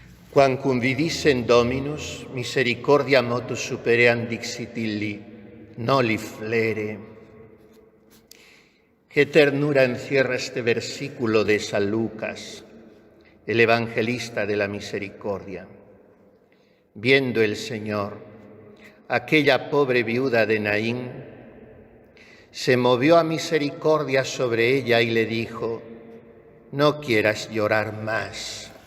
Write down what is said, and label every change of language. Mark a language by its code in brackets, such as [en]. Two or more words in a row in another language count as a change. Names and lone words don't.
[la] Quamcum vidissem Dominus, misericordia motus supeream dixit illi, noli flere. [es] Qué ternura encierra este versículo de San Lucas, el evangelista de la misericordia. Viendo el Señor aquella pobre viuda de Naín, se movió a misericordia sobre ella y le dijo: no quieras llorar más.